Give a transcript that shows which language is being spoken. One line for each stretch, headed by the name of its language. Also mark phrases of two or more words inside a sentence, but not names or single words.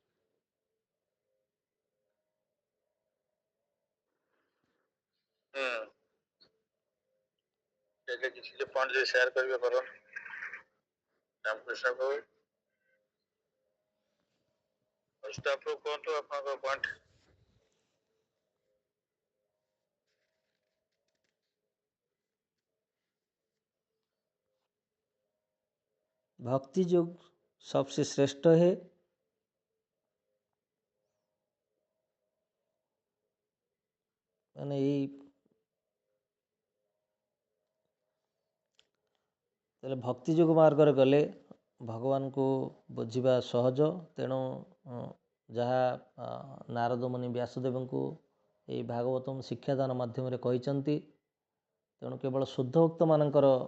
Odia: କିଛି ପଏଣ୍ଟ ଯଦି ସେୟାର କରିବେ କର। ରାମକୃଷ୍ଣ ପ୍ରଭୁ କୁହନ୍ତୁ ଆପଣଙ୍କ ପଏଣ୍ଟ।
Hindi: भक्ति योग सबसे श्रेष्ठ है।
Odia: ମାନେ ଏଇ ତାହେଲେ ଭକ୍ତି ଯୋଗ ମାର୍ଗରେ ଗଲେ ଭଗବାନଙ୍କୁ ବୁଝିବା ସହଜ। ତେଣୁ ଯାହା ନାରଦ ମୁନି ବ୍ୟାସଦେବଙ୍କୁ ଏହି ଭାଗବତମ ଶିକ୍ଷାଦାନ ମାଧ୍ୟମରେ କହିଛନ୍ତି, ତେଣୁ କେବଳ ଶୁଦ୍ଧ ଭକ୍ତମାନଙ୍କର